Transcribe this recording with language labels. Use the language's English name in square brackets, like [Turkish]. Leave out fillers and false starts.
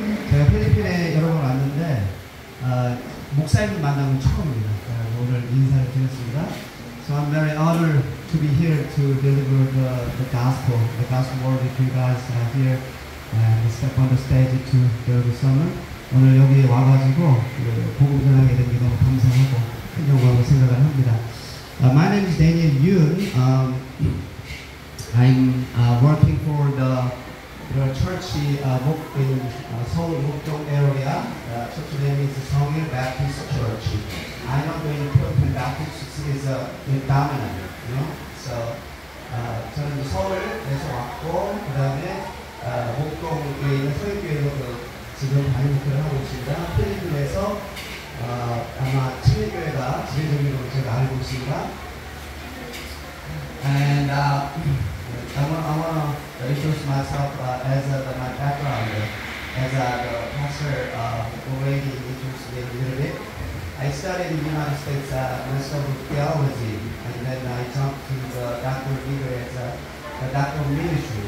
[Korean] 제가 필리핀에 여러 번 왔는데 목사님 만나면 처음입니다. 오늘 인사를 드렸습니다. [English] So I'm very honored to be here to deliver the gospel word with you guys here and step on the stage to deliver the sermon. [Korean] 오늘 여기 와가지고 복음 전하게 된 게 너무 감사하고 영광으로 생각을 합니다. [English] My name is Daniel Yoon. I'm working for the church in Seoul Mukdong area. Church name is Seongil Baptist Church. I know the Philippine Baptist is dominant, you know. [Korean] So 저는 서울에서 왔고 그다음에 목동에 있는 서울교회로 지금 다니는 목회를 하고 있습니다. 필리핀에서 아마 친일교회가 지배적으로 제가 알고 있습니다. [English] And I want to introduce myself as my background. As the pastor already introduced me a little bit. I studied in the United States Master of Theology, and then I jumped to the doctoral degree as a doctoral ministry.